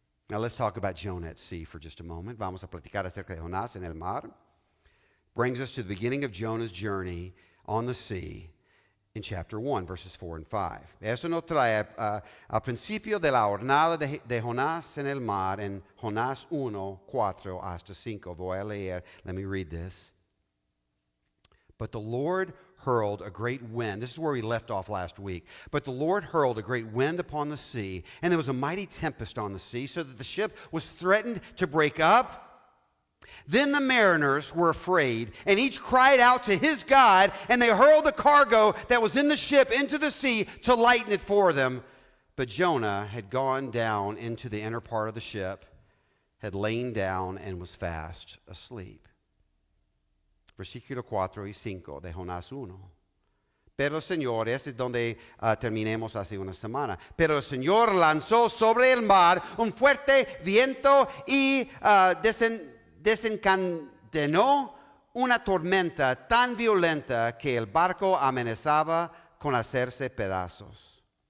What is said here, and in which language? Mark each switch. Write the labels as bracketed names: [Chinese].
[English] Now let's talk about Jonah at sea for just a moment. [Spanish] Vamos a platicar acerca de Jonás en el mar. [English] Brings us to the beginning of Jonah's journey on the sea in chapter 1, verses 4 and 5. [Spanish] Esto nos trae al principio de la jornada de Jonás en el mar en Jonás 1, 4 hasta 5. Voy a leer. [English] Let me read this. But the Lord hurled a great wind. This is where we left off last week. But the Lord hurled a great wind upon the sea, and there was a mighty tempest on the sea, so that the ship was threatened to break up. Then the mariners were afraid, and each cried out to his God, and they hurled the cargo that was in the ship into the sea to lighten it for them. But Jonah had gone down into the inner part of the ship, had lain down, and was fast asleep. [Spanish] Versículo 4 y 5 de Jonás 1. Pero el Señor, este es donde terminemos hace una semana. Pero el Señor lanzó sobre el mar un fuerte viento y desencadenó una tormenta tan violenta que el barco amenazaba con hacerse pedazos.